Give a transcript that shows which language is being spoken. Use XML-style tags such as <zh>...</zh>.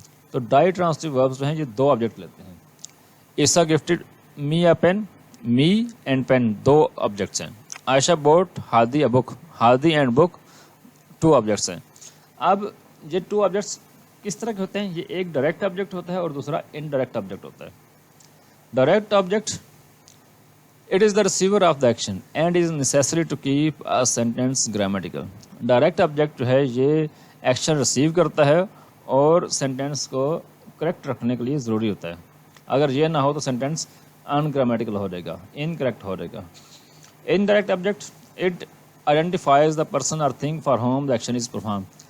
<ur>تو ڈائی transitive verbs جو ہیں یہ دو آبجیکٹ لیتے ہیں.</ur> <en>Isa gifted me a pen, me and pen</en> <ur>do objects ہیں.</ur> <en>Ayesha bought Hadi a book, Hadi and book two objects ہیں.</en> <ur>اب یہ ٹو آبجیکٹس کس طرح کے ہوتے ہیں؟ یہ ایک ڈائریکٹ آبجیکٹ ہوتا ہے اور دوسرا انڈائریکٹ آبجیکٹ ہوتا ہے.</ur> <en>Direct object, it is the receiver of the action and is necessary to keep a sentence grammatical.</en> <ur>Direct object جو ہے یہ ایکشن ریسیو کرتا ہے اور سینٹینس کو کریکٹ رکھنے کے لیے ضروری ہوتا ہے. اگر یہ نہ ہو تو سینٹینس ان گرامیٹیکل ہو جائے گا, انکریکٹ ہو جائے گا.</ur> <en>Indirect object, it identifies the person or thing for whom the action is perform.</en>